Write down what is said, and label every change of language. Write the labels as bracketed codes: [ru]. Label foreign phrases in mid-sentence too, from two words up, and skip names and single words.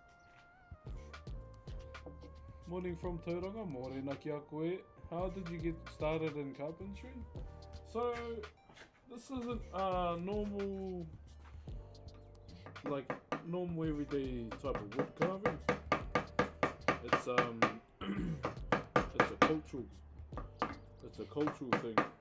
[en] Morning from Tauranga, [mi] morena ki a koe. [en] How did you get started in carpentry? So, this isn't normal everyday type of wood carving. It's it's a cultural thing.